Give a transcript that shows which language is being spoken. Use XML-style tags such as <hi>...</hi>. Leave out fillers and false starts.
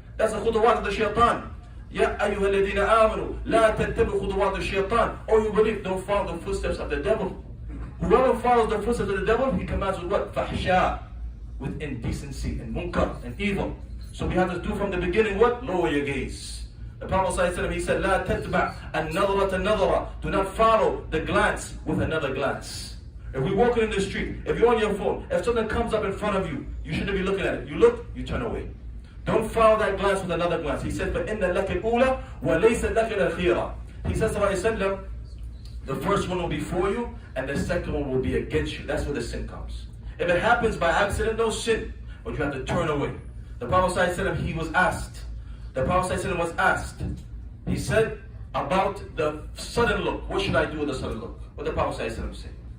<en>That's the khutawat of the shaitan.</en> <ar>Ya ayyuha alladhina amanu la tattabi'u khutawat al-shaitan.</ar> <en>Or you believe, don't follow the footsteps of the devil. Whoever follows the footsteps of the devil, he commands with what? Fahsha, with indecency and munkar and evil. So we have to do from the beginning what? Lower your gaze. The Prophet ﷺ, he said,</en> <ar>لا تتبع النظرة النظرة.</ar> <en>Do not follow the glance with another glance. If we're walking in the street, if you're on your phone, if something comes up in front of you, you shouldn't be looking at it. You look, you turn away. Don't follow that glance with another glance. He said,</en> <ar>فَإِنَّ لَكَ الْأُولَى وَلَيْسَ لَكَ الْأَخِيرَةِ.</ar> <en>He says, ﷺ, the first one will be for you, and the second one will be against you. That's where the sin comes. If it happens by accident, no sin, but you have to turn away. The Prophet ﷺ, he was asked. The Prophet ﷺ was asked. He said about the sudden look. What should I do with the sudden look? What did the Prophet ﷺ say?</en>